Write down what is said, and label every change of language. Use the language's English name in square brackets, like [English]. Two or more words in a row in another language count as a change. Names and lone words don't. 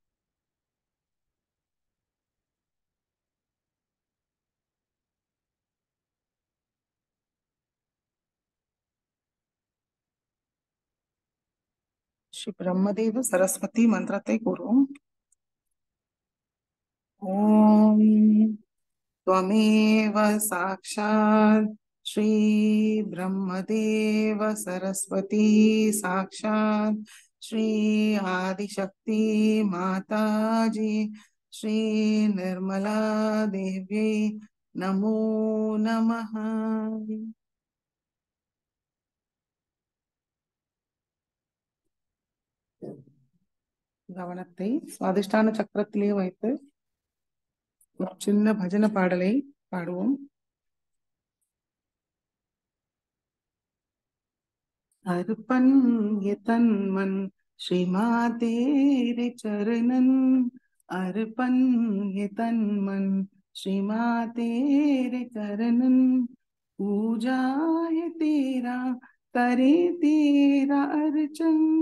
[Tamil] ஸ்ரீ பிரம்மதேவ சரஸ்வதி மந்திரத்தை கூறுவோம். [Sanskrit] ஓம் त्वमेव साक्षात् श्री ब्रह्मदेव सरस्वती साक्षात् श्री आदिशक्ति माता जी श्री निर्मला देवी नमो नमः. [Tamil] கவனத்தை சுவாதிஷ்டான சக்கரத்திலே வைத்து ஒரு சின்ன பஜன பாடலை பாடுவோம். [Hindi] अर्पण ये तन मन श्री माँ तेरे चरणन, अर्पण ये तन मन श्री माँ तेरे चरणन, पूजा है तेरा करे तेरा अर्चन,